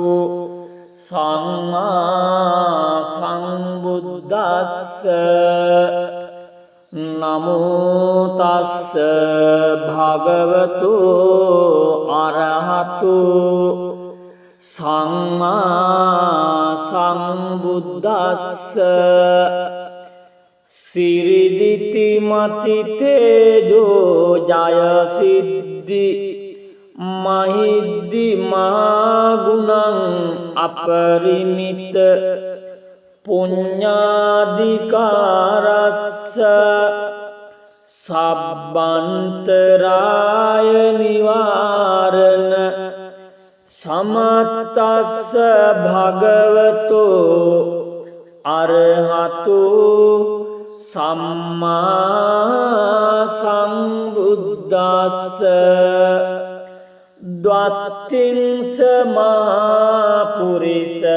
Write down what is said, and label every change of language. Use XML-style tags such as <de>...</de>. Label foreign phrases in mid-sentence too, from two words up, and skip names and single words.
<pi>සම්මා සම්බුද්දස්ස නමෝ තස්ස භගවතු අරහතු සම්මා සම්බුද්දස්ස සිරිදිති මති තේජෝ ජය සිද්ධි මහිද්දි මාගුණං අපරිමිත පුඤ්ඤාධිකාරස්ස සබ්බන්තරාය නිවාරණ සමත්තස්ස භගවතෝ අරහතු සම්මා සම්බුද්දස්ස ද්වත්තිංස මහා පුරිස</pi>